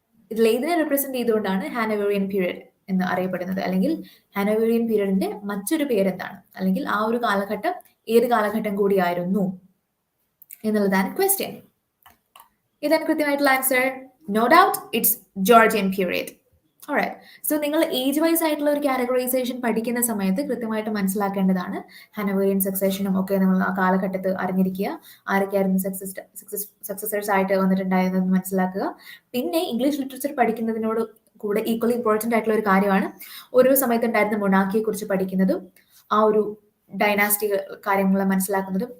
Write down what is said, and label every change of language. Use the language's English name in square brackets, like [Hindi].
[Malayalam] ഇതിലേതിനെ represent ചെയ്തുകൊണ്ടാണ് Hanoverian period എന്ന് അറിയപ്പെടുന്നത്? അല്ലെങ്കിൽ ഹാനോവേറിയൻ പീരീഡിന്റെ മറ്റൊരു പേരെന്താണ്? അല്ലെങ്കിൽ ആ ഒരു കാലഘട്ടം ഏത് കാലഘട്ടം കൂടിയായിരുന്നു എന്നുള്ളതാണ് ക്വസ്റ്റ്യൻ. ഇതാണ് കൃത്യമായിട്ടുള്ള answer. [English] No doubt, it's Georgian period. Alright. [Malayalam] So നിങ്ങൾ ഏജ് വൈസ് ആയിട്ടുള്ള ഒരു കാറ്റഗറൈസേഷൻ പഠിക്കുന്ന സമയത്ത് കൃത്യമായിട്ട് മനസ്സിലാക്കേണ്ടതാണ്. ഹാനോവേറിയൻ സക്സഷനും ഒക്കെ നമ്മൾ ആ കാലഘട്ടത്തിൽ അറിഞ്ഞിരിക്കുക. ആരൊക്കെയായിരുന്നു സക്സസേഴ്സ് ആയിട്ട് വന്നിട്ടുണ്ടായിരുന്നത് മനസ്സിലാക്കുക. പിന്നെ ഇംഗ്ലീഷ് ലിറ്ററേച്ചർ പഠിക്കുന്നതിനോട് കൂടെ ഈക്വലി ഇമ്പോർട്ടൻ്റ് ആയിട്ടുള്ള ഒരു കാര്യമാണ് ഓരോ സമയത്തുണ്ടായിരുന്ന മൊണാർക്കിയെ കുറിച്ച് പഠിക്കുന്നതും ആ ഒരു ഡൈനാസ്റ്റി കാര്യങ്ങൾ മനസ്സിലാക്കുന്നതും.